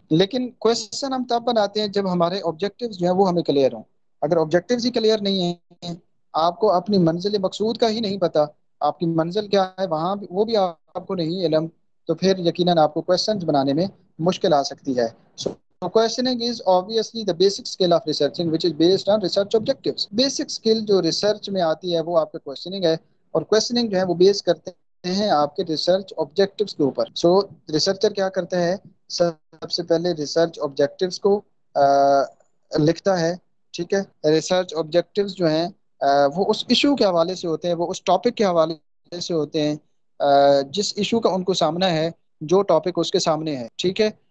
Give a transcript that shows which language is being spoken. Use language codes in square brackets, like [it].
[ur] لیکن کوشچن ہم تب بناتے ہیں جب ہمارے آبجیکٹیوز جو ہیں وہ ہمیں کلیئر ہوں. اگر آبجیکٹیوز ہی کلیئر نہیں ہیں، آپ کو اپنی منزل مقصود کا ہی نہیں پتا، آپ کی منزل کیا ہے وہاں وہ بھی آپ کو نہیں علم، تو پھر یقیناً آپ کو کوشچنز بنانے میں مشکل آ سکتی ہے. [en] Questioning is obviously the basic skill of researching which is based on research objectives. [ur] Basic skill جو ریسرچ میں آتی ہے وہ آپ کا کوشچننگ ہے، اور کوشچننگ جو ہے وہ بیس کرتے ہیں آپ کے ریسرچ آبجیکٹیوز کے اوپر. ریسرچر کیا کرتا ہے، سب سے پہلے ریسرچ آبجیکٹیوز کو لکھتا ہے. ٹھیک ہے. ریسرچ آبجیکٹیوز جو ہیں وہ اس ایشو کے حوالے سے ہوتے ہیں، وہ اس ٹاپک کے حوالے سے ہوتے ہیں جس ایشو کا ان کو سامنا ہے، جو ٹاپک اس کے سامنے ہے. ٹھیک ہے.